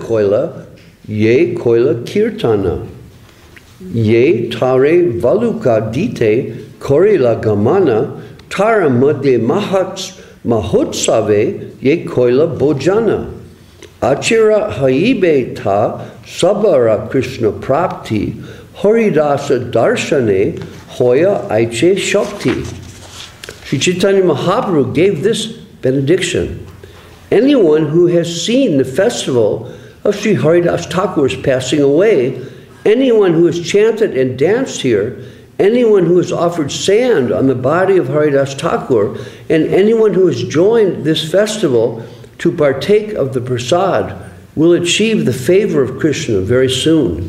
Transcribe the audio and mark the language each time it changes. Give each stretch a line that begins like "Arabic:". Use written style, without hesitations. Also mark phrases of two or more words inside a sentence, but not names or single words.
Bangla: কৈল যে কৈল কীর্তন যে তারে বালুকা দিতে করিল গমন তার মধ্যে মহোৎসবে যে কৈল ভোজন অচিরে হইবে তা সবার কৃষ্ণ প্রাপ্তি হরিদাস দর্শনে হয় ঐছে শক্তি.
English: Sri Chaitanya Mahaprabhu gave this benediction. Anyone who has seen the festival of Sri Haridas Thakur's passing away, anyone who has chanted and danced here, anyone who has offered sand on the body of Haridas Thakur, and anyone who has joined this festival to partake of the prasad will achieve the favor of Krishna very soon.